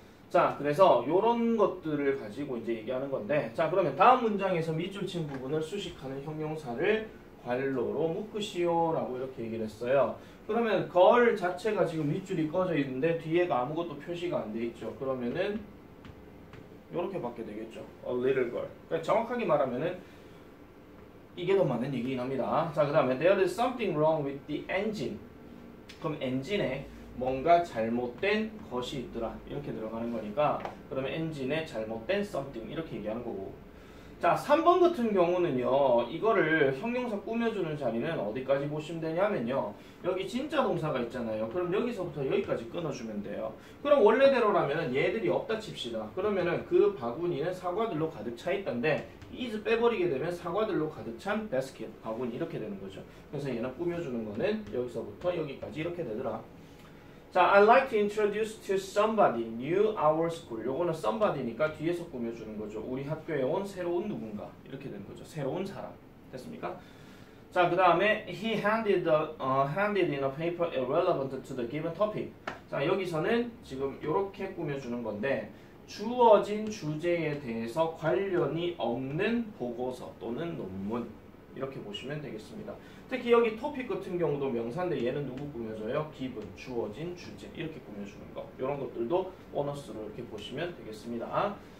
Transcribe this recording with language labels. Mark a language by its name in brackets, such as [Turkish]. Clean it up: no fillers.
[Korean] 자, 그래서 이런 것들을 가지고 이제 얘기하는 건데, 자, 그러면 다음 문장에서 밑줄 친 부분을 수식하는 형용사를 관로로 묶으시오라고 이렇게 얘기를 했어요. 그러면 걸 자체가 지금 밑줄이 꺼져 있는데 뒤에가 아무것도 표시가 안 돼 있죠. 그러면은 이렇게 받게 되겠죠. [English] A little girl. [Korean] 그러니까 정확하게 말하면은 이게 더 맞는 얘기긴 합니다. 자, 그 다음에 [English] there is something wrong with the engine. [Korean] 그럼 엔진에 뭔가 잘못된 것이 있더라, 이렇게 들어가는 거니까 그러면 엔진에 잘못된 something 이렇게 얘기하는 거고. 자, 3번 같은 경우는요, 이거를 형용사 꾸며주는 자리는 어디까지 보시면 되냐면요, 여기 진짜 동사가 있잖아요. 그럼 여기서부터 여기까지 끊어주면 돼요. 그럼 원래대로라면 얘들이 없다 칩시다. 그러면은 그 바구니는 사과들로 가득 차 있던데 is 빼버리게 되면 사과들로 가득 찬 basket, 바구니 이렇게 되는 거죠. 그래서 얘는 꾸며주는 거는 여기서부터 여기까지 이렇게 되더라. [English] 자, I'd like to introduce to somebody new our school. [Korean] 요거는 somebody니까 뒤에서 꾸며주는 거죠. 우리 학교에 온 새로운 누군가, 이렇게 되는 거죠. 새로운 사람. 됐습니까? 자, 그 다음에 [English] he handed in a paper irrelevant to the given topic. [Korean] 자, 여기서는 지금 이렇게 꾸며주는 건데 주어진 주제에 대해서 관련이 없는 보고서 또는 논문, 이렇게 보시면 되겠습니다. 특히 여기 토픽 같은 경우도 명사인데 얘는 누구 꾸며줘요? given, 주어진 주제, 이렇게 꾸며주는 거. 이런 것들도 보너스로 이렇게 보시면 되겠습니다.